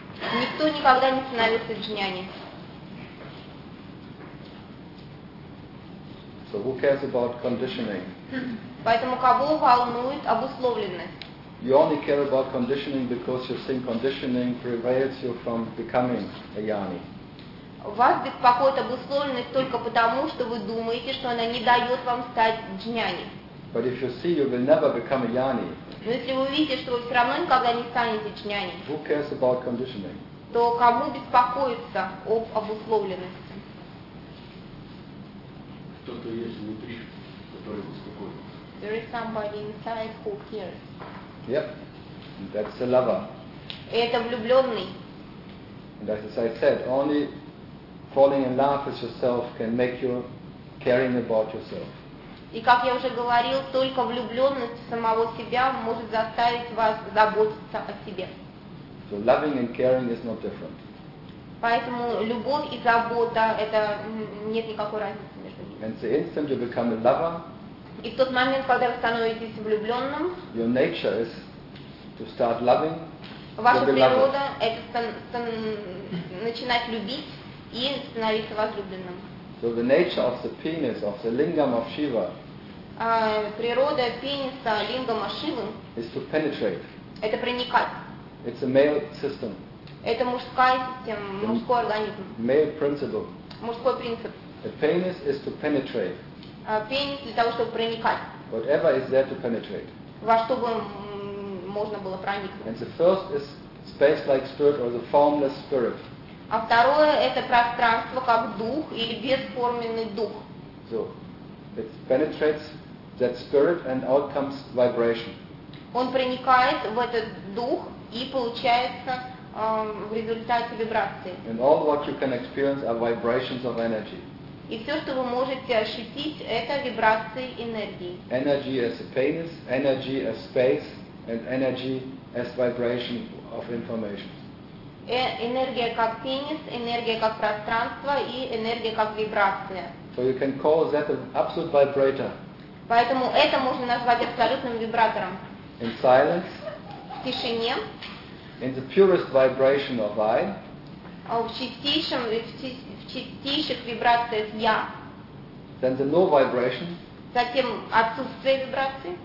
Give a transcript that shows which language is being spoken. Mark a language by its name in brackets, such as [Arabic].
[Russian] Никто никогда не становился джняни. [English] So who cares about conditioning? [Russian] Поэтому кого волнует обусловленность? [English] You only care about conditioning because you think conditioning prevents you from becoming a yani. [Russian] Вас беспокоит обусловленность только потому, что вы думаете, что она не дает вам стать джняни. [English] But if you see, you will never become a yani. [Russian] Но если вы увидите, что вы все равно никогда не станете джняни. [English] Who cares about conditioning? [Russian] То кому беспокоиться об обусловленности? Кто-то есть внутри, который беспокоится. [English] There is somebody inside who cares. Yep, that's a lover. [Russian] Это влюбленный. [English] And as I said, only falling in love with yourself can make you caring about yourself. [Russian] И как я уже говорил, только влюбленность в самого себя может заставить вас заботиться о себе. [English] So loving and caring is not different. [Russian] Поэтому любовь и забота это нет никакой разницы. [English] And the instant you become a lover, [Russian] и в тот момент, когда вы становитесь влюбленным, [English] your nature is to start loving, [Russian] ваша [English] to be lover. [Russian] Это начинать любить и становиться возлюбленным. [English] So the nature of the penis, of the lingam of Shiva, [Russian] природа пениса, лингама Шивы, [English] is to penetrate. [Russian] Это проникать. [English] It's a male system. [Russian] Это мужская система, мужской организм. [English] Male principle. [Russian] Мужской принцип. [English] The penis is to penetrate. [Russian] Пенис для того, чтобы проникать. [English] Whatever is there to penetrate. [Russian] Во что бы можно было проникнуть. [English] And the first is space-like spirit or the formless spirit. [Russian] А второе это пространство как дух или бесформенный дух. [English] So it penetrates that spirit and out comes vibration. [Russian] Он проникает в этот дух и получается в результате вибрации. [English] And all what you can experience are vibrations of energy. [Russian] И все, что вы можете ощутить, это вибрации энергии. [English] Energy as a penis, energy as space, and energy as vibration of information. [Russian] Энергия как пенис, энергия как пространство и энергия как вибрация. [English] So you can call that an absolute vibrator. [Russian] Поэтому это можно назвать абсолютным вибратором. [English] In silence. [Russian] В тишине. [English] In the purest vibration of I. [Russian] В чистейших вибрациях я. [English] Then the no vibration. [Russian] Затем отсутствие вибрации.